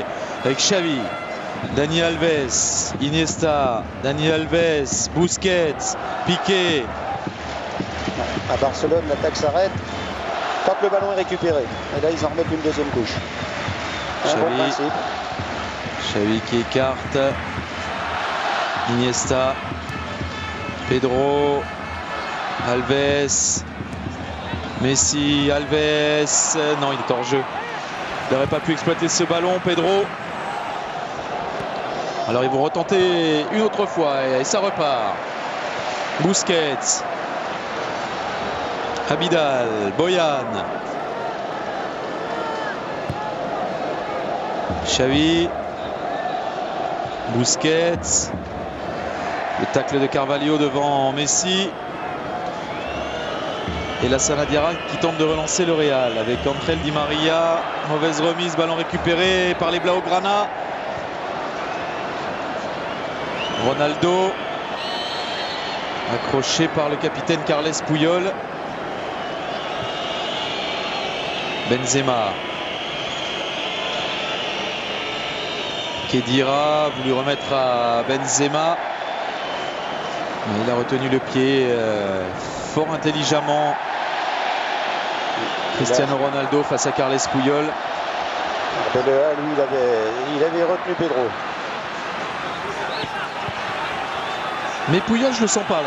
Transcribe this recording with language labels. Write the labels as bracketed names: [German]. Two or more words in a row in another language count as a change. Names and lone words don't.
[French] Avec Xavi, Dani Alves, Iniesta, Dani Alves, Busquets, Piqué. À Barcelone, l'attaque s'arrête quand le ballon est récupéré. Et là, ils en remettent une deuxième couche. Un bon principe. Xavi qui écarte. Iniesta. Pedro. Alves. Messi. Alves. Non, il est hors jeu. Il n'aurait pas pu exploiter ce ballon, Pedro. Alors ils vont retenter une autre fois et ça repart. Busquets. Abidal, Boyan. Xavi. Busquets. Le tacle de Carvalho devant Messi. Et la Sanadiara qui tente de relancer le Real avec Ángel Di María. Mauvaise remise, ballon récupéré par les Blaugrana. Ronaldo. Accroché par le capitaine Carles Puyol. Benzema. Khedira a voulu remettre à Benzema. Mais il a retenu le pied fort intelligemment. Cristiano Ronaldo face à Carles Puyol. Belea, lui, il avait retenu Pedro. Mais Puyol, je le sens pas là.